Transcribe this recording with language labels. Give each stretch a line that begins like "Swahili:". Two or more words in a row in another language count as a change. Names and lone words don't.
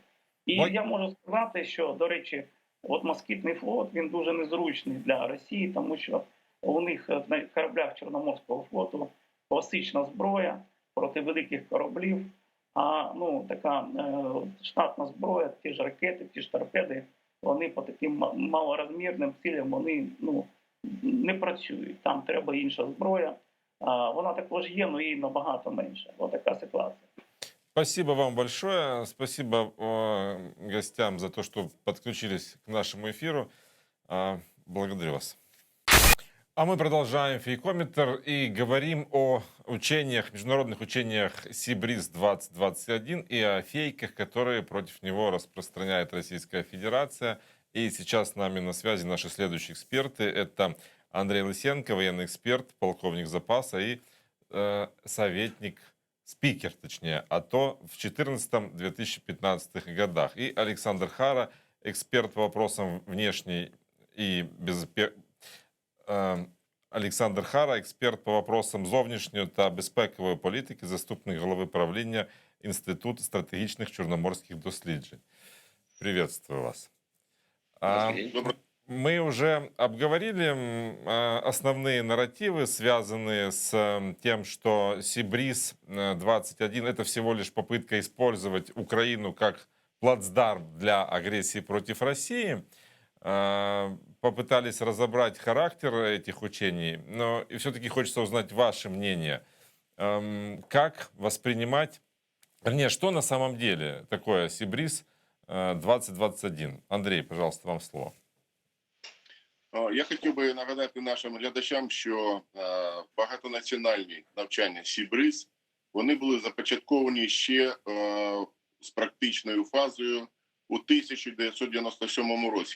Ukrainian: І я можу сказати, що, до речі, москітний флот, він дуже незручний для Росії, тому що у них на кораблях Чорноморського флоту класична зброя проти великих кораблів, а така штатна зброя, ті ж ракети, ті ж торпеди, вони по таким малорозмірним цілям вони не працюють. Там треба інша зброя. Вона також є, але її набагато менше. Ось така ситуація.
Russian: Спасибо вам большое. Спасибо гостям за то, что подключились к нашему эфиру. Благодарю вас. А мы продолжаем фейкометр и говорим о учениях, международных учениях Сибриз-2021 и о фейках, которые против него распространяет Российская Федерация. И сейчас с нами на связи наши следующие эксперты. Это Андрей Лысенко, военный эксперт, полковник запаса и советник, спикер, точнее, АТО в 2014-2015 годах. И Александр Хара, эксперт по вопросам внешней и
Ukrainian: Олександр Хара, експерт по вопросам зовнішньої та безпекової політики, заступник голови правління Інституту стратегічних чорноморських досліджень.
Russian: Приветствую вас. Мы уже обговорили основные нарративы, связанные с тем, что Сибриз-21 – это всего лишь попытка использовать Украину как плацдарм для агрессии против России. Попытались разобрать характер этих учений, но и все-таки хочется узнать ваше мнение. Как воспринимать, вернее, что на самом деле такое Сибриз-2021? Андрей, пожалуйста, вам слово.
Ukrainian: Я хотів би нагадати нашим глядачам, що багатонаціональні навчання Сібриз, вони були започатковані ще з практичною фазою у 1997 році.